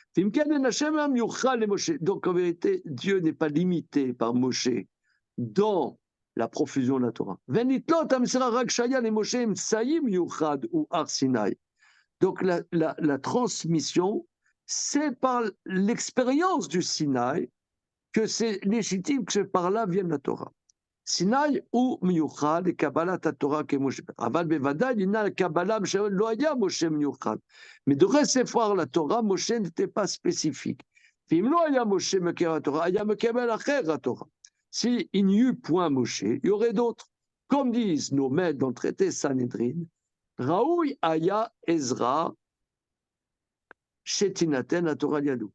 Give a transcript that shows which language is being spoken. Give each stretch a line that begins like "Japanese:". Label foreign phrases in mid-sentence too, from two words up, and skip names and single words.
French: Donc, en vérité, Dieu n'est pas limité par Moshe dans la profusion de la Torah. Donc, la transmission, c'est par l'expérience du Sinaï que c'est légitime que par là vienne la Torah.
Hebrew: Sinaï ou מיוחד לקבלת התורה כמשה, אבל בוודאי ניתנה לקבלה לא היה משה מיוחד.
French: Mais de recevoir la Torah, Moshe n'était pas spécifique. S'il n'y eut point Moshe, il y aurait d'autres. Comme disent nos maîtres dans le traité Sanhedrin,
Hebrew: ראוי היה עזרא שתינתן התורה ידו.